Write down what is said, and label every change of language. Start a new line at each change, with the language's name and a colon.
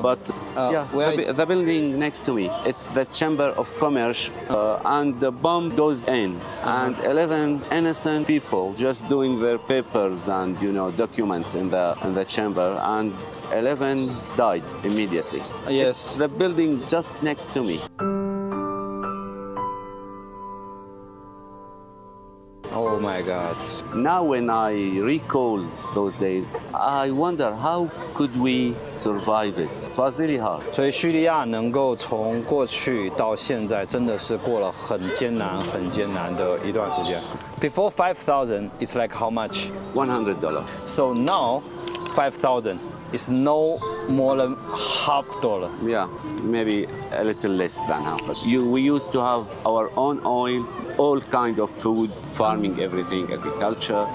English: But the building next to me, it's the Chamber of Commerce, and the bomb goes in, and 11 innocent people just doing their papers and documents in the chamber, and 11 died immediately. Yes. It's the building just next to me. Oh my God. Now when I recall those days, I wonder how could we survive it? It was really hard.
Chinese: 所以叙利亚能够从过去到现在，真的是过了很艰难的一段时间。
English: Before 5,000, it's like how much? $100. So now, 5,000 is no more than $50. Yeah, maybe a little less than half. We used to have our own oil, all kind of food, farming, everything, agriculture.